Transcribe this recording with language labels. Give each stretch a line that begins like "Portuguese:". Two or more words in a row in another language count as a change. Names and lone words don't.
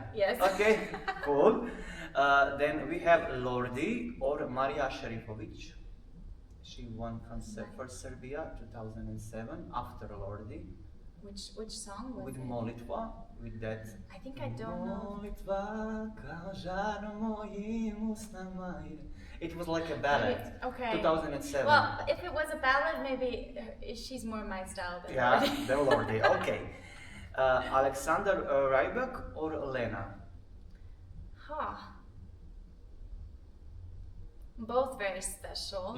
English: Yes. Okay, cool. Then we have Lordi or Maria Šerifović. She won for Serbia 2007 after Lordi. Which song was with it? Molitva, with that. I think I don't know.
Serbian: Molitva, kao žar mojim usnama je.
English: It was like a ballad. Okay. 2007. Well, if it was a ballad, maybe she's more my style than Lordi. Than Lordi. Okay. Alexander Rybak or Lena? Both very special.